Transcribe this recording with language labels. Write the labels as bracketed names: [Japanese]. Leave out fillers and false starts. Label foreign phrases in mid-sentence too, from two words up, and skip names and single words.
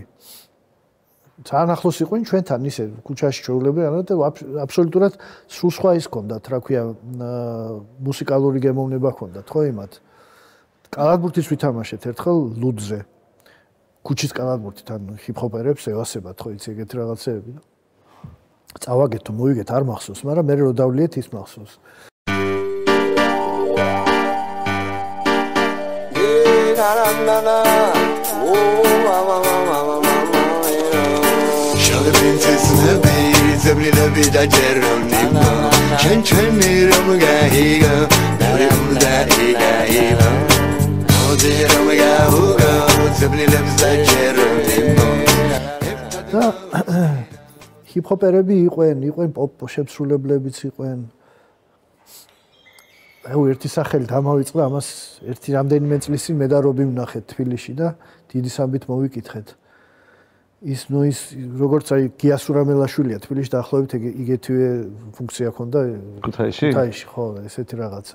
[Georgian] ძალიან ახლოს იყვნენ ჩვენთან ისე ქუჩაში ჩვეულებრივად და აბსოლუტურად სულ სხვა ის ჰქონდათ, რა ქვია, მუსიკალური გემოვნება ჰქონდათ ხო იმათ. კალათბურთის ვითამაშეთ ერთხელ ლუდზე. ქუჩის კალათბურთით ან ჰიპ-ჰოპერებს ევასებათ ხო იცი ეგეთი რაღაცეები. წავაგეთ თუ მოვიგეთ არ მახსოვს, მაგრამ მე რო დავლიეთ ის მახსოვს. Shall princess nabi zebrila da jerni chen chen ramga higa ramga higa ode ramga huga zebrila da jerni და ჰიპ-ჰოპერები იყვენ პოპ შემსრულებლებიც იყვენ. აუ ერთი სახელი დამავიწყდა ამას ერთი რამდენიმე წლის წინ მე და რობი ვნახეთ თბილისში და დიდი სამბით მოვიკითხეთ. ის როგორც აი გიასურამელაშვილია თბილისში დაახლოებით იგეთივე ფუნქცია ჰქონდა ქუთაისში ხო ესეთი რაღაცა.